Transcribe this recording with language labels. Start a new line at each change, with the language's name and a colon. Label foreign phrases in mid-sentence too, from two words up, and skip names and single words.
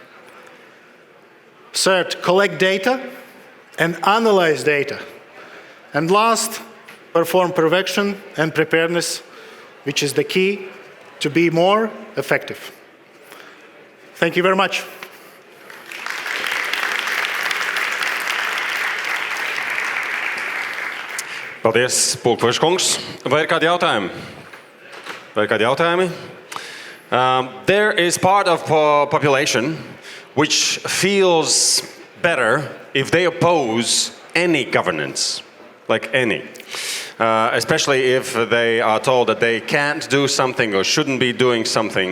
English: Third, collect data and analyze data. And last, perform prevention and preparedness, which is the key to be more effective. Thank you very much.
Latvian: Paldies, Pulkveža kungs. Vai ir kādi jautājumi? Vai ir kādi jautājumi?
English: There is part of population which feels better if they oppose any governance, like any. Especially if they are told that they can't do something or shouldn't be doing something.